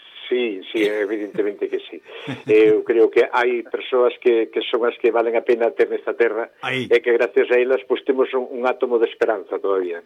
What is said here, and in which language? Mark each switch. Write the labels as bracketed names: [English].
[Spanish] Sí, sí, evidentemente que sí. [Galician] Eu creo que hai persoas que son as que valen a pena ter nesta terra aí. E que gracias a elas pues, temos un átomo de esperanza todavía.